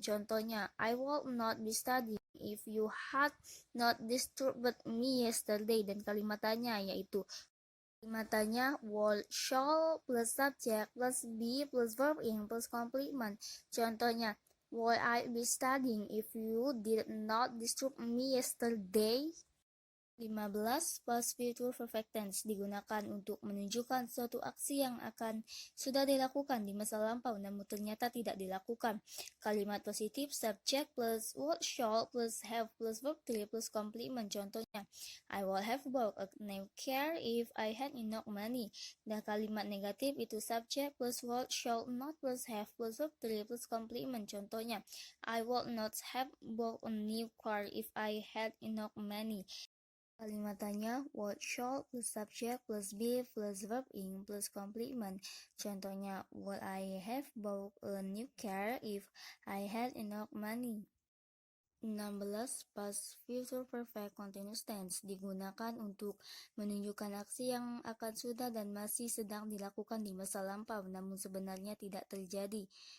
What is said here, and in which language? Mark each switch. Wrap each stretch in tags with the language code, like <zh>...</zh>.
<en>Contohnya, I will not be studying if you had not disturbed me yesterday.</en> <id>Dan kalimatannya yaitu kalimatannya</id> <en>will shall plus subject plus be plus verb ing plus complement. Contohnya, will I be studying if you did not disturb me yesterday? 15.</en> <id>Past future perfect tense digunakan untuk menunjukkan suatu aksi yang akan sudah dilakukan di masa lampau namun ternyata tidak dilakukan. Kalimat positif</id> <en>subject plus would shall plus have plus verb 3 plus complement. Contohnya, I would have bought a new car if I had enough money.</en> <id>Dan kalimat negatif itu</id> <en>subject plus would shall not plus have plus verb 3 plus complement. Contohnya, I would not have bought a new car if I had enough money.</en> <id>Kalimat tanya</id> <en>would shall plus subject plus be plus verb ing plus complement. Contohnya, would I have bought a new car if I had enough money? 16.</en> <id>Past future perfect continuous tense digunakan untuk menunjukkan aksi yang akan sudah dan masih sedang dilakukan di masa lampau namun sebenarnya tidak terjadi.</id>